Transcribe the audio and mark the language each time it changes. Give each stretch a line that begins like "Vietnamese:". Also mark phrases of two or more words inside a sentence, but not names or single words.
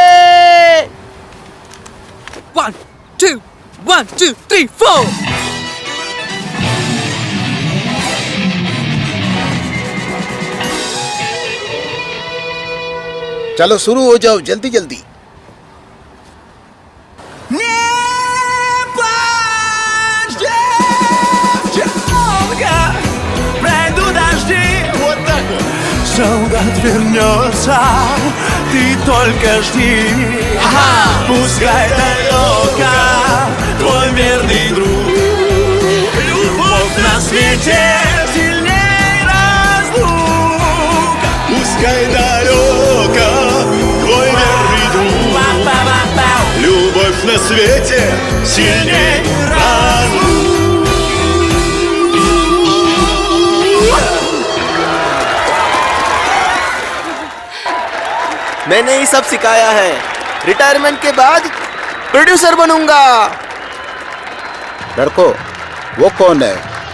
Hindi: 1 2 1 2 3 4 चलो शुरू हो जाओ जल्दी जल्दी।
Russian: Пройду дожди, вот так вот. Солдат вернется, ты только жди. Пускай далеко твой верный друг. Любовь на свете сильней разлук. Пускай далеко твой верный друг. Любовь на свете сильней разлук.
Hindi: मैंने ये सब सिखाया है। रिटायरमेंट के बाद प्रोड्यूसर बनूंगा। लड़को वो कौन है?